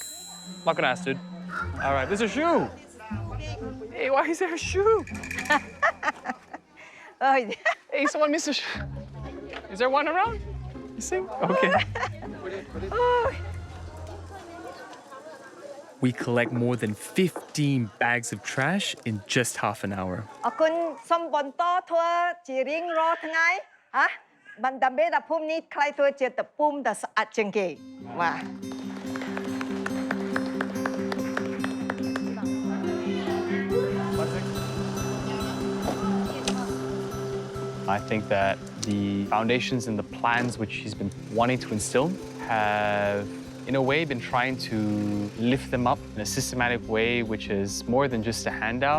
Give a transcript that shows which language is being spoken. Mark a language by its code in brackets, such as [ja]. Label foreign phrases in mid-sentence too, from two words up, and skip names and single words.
[en] I'm not gonna ask, dude. All right, there's a shoe. Hey, why is there a shoe? Oh, yeah. Hey, someone missed a shoe. Is there one around? You see? Okay. Oh. We collect more than 15 bags of trash in just half an hour. [km] អរគុណសូមបន្តធ្វើជារៀងរាល់ថ្ងៃបានដើម្បីដល់ភូមិនេះខ្ល้ายធ្វើជាតភូមិដ៏ស្អាតជាងគេបាទ [en] I think that the foundations and the plans which he's been wanting to instill have, in a way, been trying to lift them up in a systematic way, which is more than just a handout.